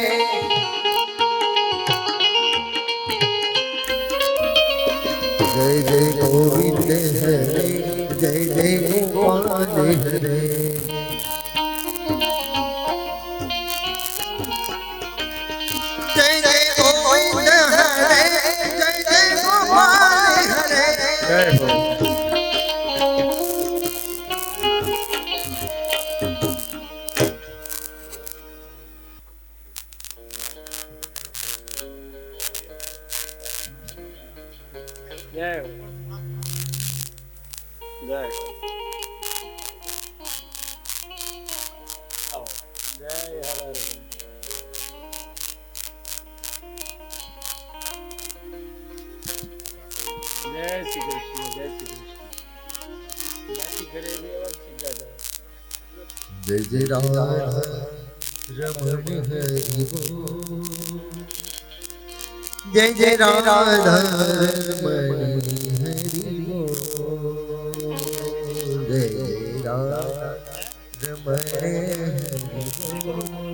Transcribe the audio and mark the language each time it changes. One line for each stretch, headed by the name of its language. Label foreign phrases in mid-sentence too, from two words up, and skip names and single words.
Hindi: जय जय गोविंद हरे, जय जय गोपाल हरे. जय जय गोविंद हरे, जय जय गोपाल हरे.
Gujarati: જય હો. જય હો. જય હો. આવો. જય હર હર. જય શ્રી કૃષ્ણ. જય શ્રી કૃષ્ણ. બાકી ઘરે વ્યવસ્થિત દાદા.
Hindi: जय जय राधा रमण हरि बोल. जय जय राधा रमण हरि बोल. जय जय राधा रमण हरि बोल.